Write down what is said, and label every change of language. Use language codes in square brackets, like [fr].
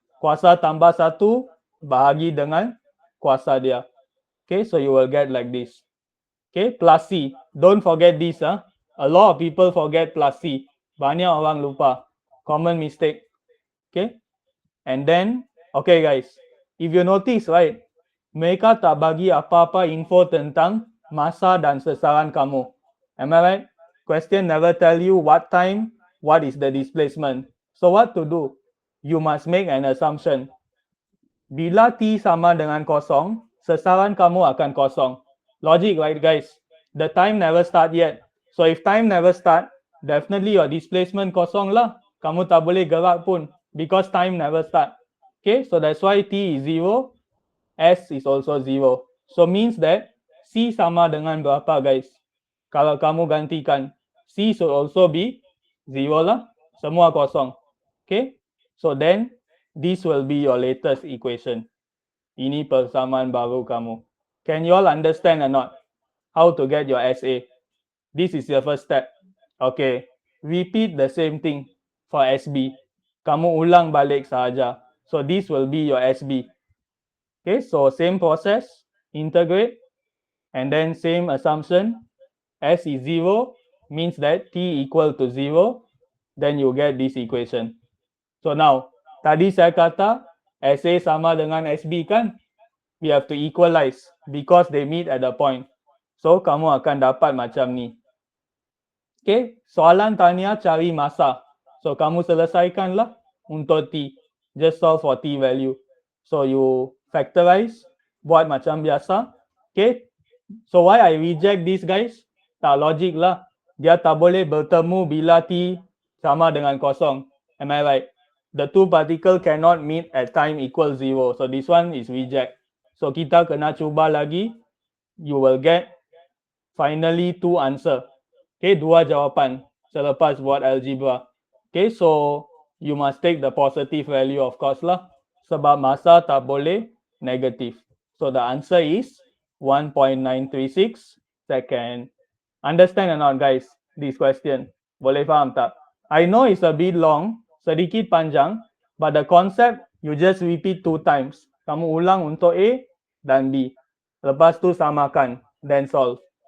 [ms] Kuasa tambah 1 bahagi dengan kuasa dia. [en] Okay, so you will get like this. Okay, plus C. Don't forget this. A lot of people forget plus C. [ms] Banyak orang lupa. [en] Common mistake. Okay, and then, okay guys, if you notice, right, [ms] mereka tak bagi apa-apa info tentang masa dan sasaran kamu. [en] Am I right? Question never tell you what time, what is the displacement. So what to do? You must make an assumption. [ms] Bila T sama dengan kosong, sasaran kamu akan kosong. [en] Logic, right guys? The time never start yet. So if time never start, definitely your displacement [ms] kosong lah. Kamu tak boleh gerak pun [en] because time never start. Okay, so that's why T is 0, S is also 0. So means that [ms] C sama dengan berapa guys? Kalau kamu gantikan, C [en] should also be 0 [ms] lah. Semua kosong. [en] Okay, so then this will be your latest equation. [ms] Ini persamaan baru kamu. [en] Can you all understand or not? How to get your SA? This is your first step. Okay, repeat the same thing for SB. [ms] Kamu ulang balik sahaja. [en] So this will be your SB. Okay, so same process, integrate, and then same assumption. S is 0 means that T equal to 0. Then you get this equation. So now, [ms] tadi saya kata SA sama dengan SB kan? [en] We have to equalize because they meet at the point. [ms] So, kamu akan dapat macam ni. Okay, soalan tanya cari masa. So, kamu selesaikanlah untuk T. [en] Just solve for T value. So, you factorize, [ms] buat macam biasa. [en] Okay, so why I reject this guys? [ms] Tak logik lah. Dia tak boleh bertemu bila T sama dengan kosong. [en] Am I right? The two particle cannot meet at time equals 0. So, this one is reject. So, [ms] kita kena cuba lagi. [en] You will get finally 2 answer. Okay, [ms] 2 jawapan selepas buat algebra. [en] Okay, so you must take the positive value of course lah. [ms] Sebab masa tak boleh negative. [en] So, the answer is 1.936 second. Understand or not guys, this question? [ms] Boleh faham tak? [en] I know it's a bit long, [ms] sedikit panjang, [en] but the concept you just repeat 2 times. [ms] Kamu ulang untuk A dan B. Lepas tu samakan, [en] then solve.